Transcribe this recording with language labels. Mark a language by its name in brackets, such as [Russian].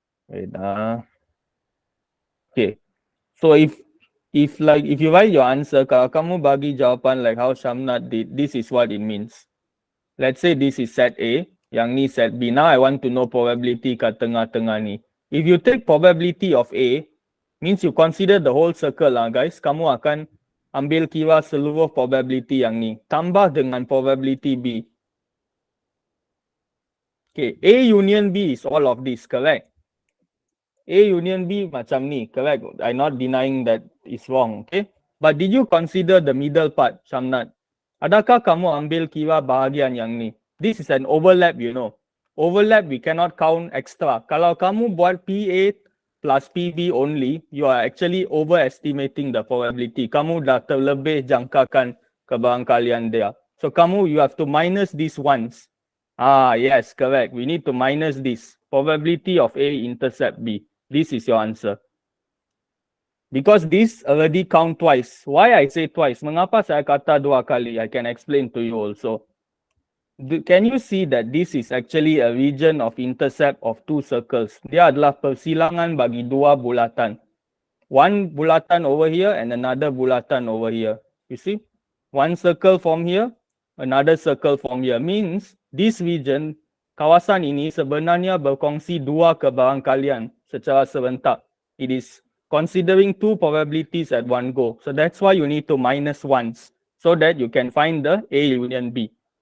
[English] Wait, okay. So if you write your answer, [Malay] kalau kamu bagi jawapan [English] like how Shamnat did, this is what it means. Let's say this is set A, [Malay] yang ni [English] set B. Now I want to know probability [Malay] kat tengah-tengah ni. [English] If you take probability of A, means you consider the whole circle lah guys. [Malay] Kamu akan ambil kira seluruh probability yang ni. Tambah dengan probability B. [English] Okay, A union B is all of this, correct? A union B [Malay] macam ni, [English] correct? I'm not denying that it's wrong, okay? But did you consider the middle part, Shamnat? [Malay] Adakah kamu ambil kira bahagian yang ni? [English] This is an overlap, you know. Overlap, we cannot count extra. [Malay] Kalau kamu buat [English] PA plus PB only, you are actually overestimating the probability. [Malay] Kamu dah terlebih jangkakan kebarangkalian dia. [English] So you have to minus this once. Yes, correct. We need to minus this. Probability of A intercept B. This is your answer. Because this already count twice. Why I say twice? [Malay] Mengapa saya kata dua kali? [English] I can explain to you also. Can you see that this is actually a region of intercept of two circles? [Malay] Dia adalah persilangan bagi dua bulatan. [English] One bulatan over here and another bulatan over here. You see? One circle from here, another circle from here. Means this region, [Malay] kawasan ini sebenarnya berkongsi dua kebarangkalian secara serentak. [English] It is considering two probabilities at one go. So that's why you need to minus once so that you can find the A union B.